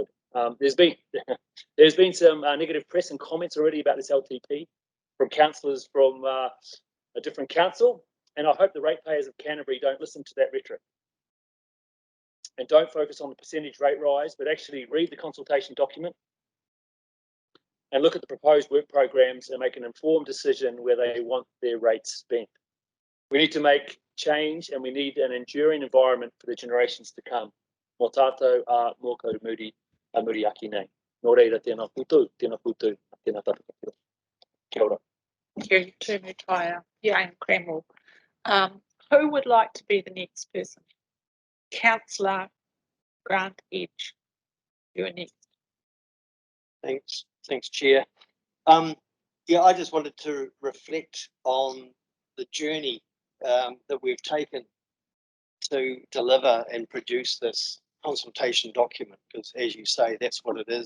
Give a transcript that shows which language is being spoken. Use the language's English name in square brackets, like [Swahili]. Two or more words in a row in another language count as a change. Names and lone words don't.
[English] There's been some negative press and comments already about this LTP from councillors from a different council, and I hope the ratepayers of Canterbury don't listen to that rhetoric and don't focus on the percentage rate rise, but actually read the consultation document and look at the proposed work programs and make an informed decision where they want their rates spent. We need to make change, and we need an enduring environment for the generations to come. [Māori] Mō tātou a mō kaumuri a muri aki nei. Nō reira tēnā koutou, tēnā tātou. Kia ora. [English] Thank you, Tumu Taiao. Jane Kreml. Who would like to be the next person? Councillor Grant Edge. You're next. Thanks, Chair. Yeah, I just wanted to reflect on the journey that we've taken to deliver and produce this consultation document, because as you say, that's what it is.